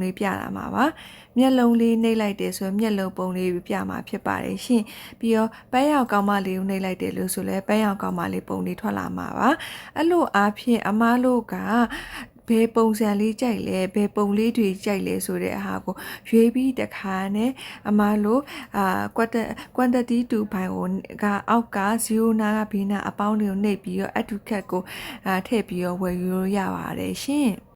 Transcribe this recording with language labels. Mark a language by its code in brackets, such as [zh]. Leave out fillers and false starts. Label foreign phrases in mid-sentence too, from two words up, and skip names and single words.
[my] လေးပြလာမှာပါမျက်လုံးလေးနှိပ်လိုက်တယ်ဆိုရင်မျက်လုံးပုံလေးပြမှာဖြစ်ပါတယ်ရှင်ပြီးတော့ပန်းရောင်ကောင်မလေးကိုနှိပ်လိုက်တယ်လို့ဆိုလဲပန်းရောင်ကောင်မလေးပုံလေးထွက်လာမှာပါအဲ့လိုအားဖြင့်အမတို့ကဘယ်ပုံစံလေးကြိုက်လဲဘယ်ပုံလေးတွေကြိုက်လဲဆိုတဲ့အဟာကိုရွေးပြီးတခါနဲ့အမလို့ [en] quantity to buy [my] ကအောက်က0နာကဘေးနာအပေါင်းလေးကိုနှိပ်ပြီးတော့ [en] add to cart [my] ကိုထည့်ပြီးတော့ဝယ်ယူလို့ရပါတယ်ရှင်